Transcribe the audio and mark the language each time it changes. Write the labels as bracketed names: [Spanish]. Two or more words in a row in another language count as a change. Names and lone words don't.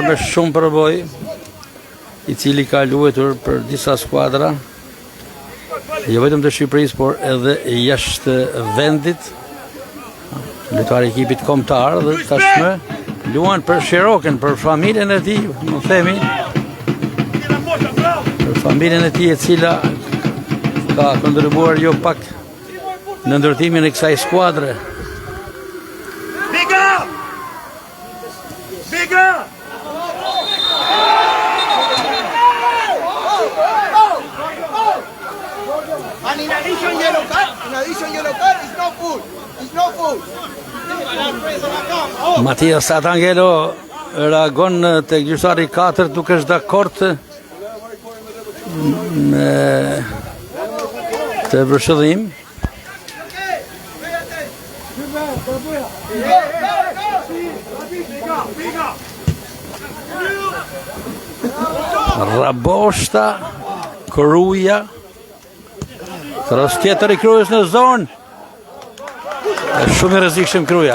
[Albanian] me shumë përvojë, I cili ka luajtur për disa skuadra, jo vetëm të Shqipërisë, por edhe jashtë vendit, lojtar I ekipit kombëtar dhe tashmë luan për Shirokën, për familjen e tij, më themi, për familjen e tij e cila ka kontribuar jo pak në ndërtimin e kësaj skuadre. [English] And in addition yellow card is no foul. It's no foul. [Albanian] Matias Atangelo reagon tek gjyqtari I 4 duke është dakord me të vërshëllim. Raboshta, Kruja, Kros tjetër I Krujës në zonë, shumë I rrezikshëm Kruja.